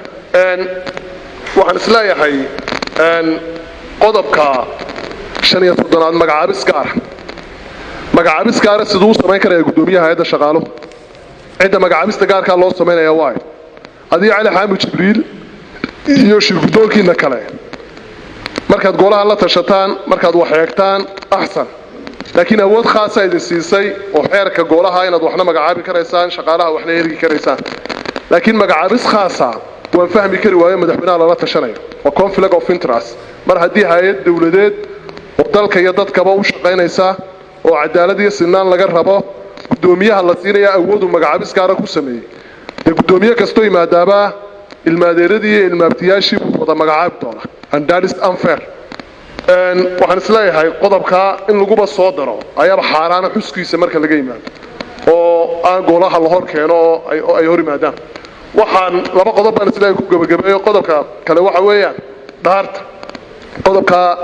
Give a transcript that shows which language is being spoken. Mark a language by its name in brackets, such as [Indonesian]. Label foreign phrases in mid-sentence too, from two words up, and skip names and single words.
[Somali] waxaan isleeyahay qodobka 5-aad magacaabis gaar sidoo uu sameyn karayaa gudoomiyaha hay'adda shaqaaluhu cidda magacaabista gaarka loo sameeyaa waa adii cali xaamud jibriil iyo shirgudoonkina kale markaad goolaha la tashataan markaad wax eegtaan ahsan laakiin awood khaas ah idin siisay oo xeerka goolaha inaad waxna magacaabi karaysaan shaqaalaha waxna ergi karaysaan laakiin magacaabis khaas ah waan fahmi kari waayo madaxweynaha la tashanayo waa [English] conflict of interest [Somali] mar haddii hay'ad dawladeed oo dalka iyo dadkaba u shaqaynaysa oo cadaalad iyo sinaan laga rabo gudoomiyaha la siinaya awood uu magacaabis gaar ah ku sameeyay gudoomiye kasto yimaadaaba ilmaadeeradii iyo ilmaabtiyaashii wada magacaabi doona [English] and that is unfair [Somali] waxaan isleeyahay qodobka in laguba soo daro ayaaba xaaraana xuskiisa marka laga yimaado oo aan goolaha la hor keeno oo ay hor yimaadaan waxaan laba qodob baan isleeyahay ku gabagabeeyo qodobka kale waxa weeyaan dhaarta qodobka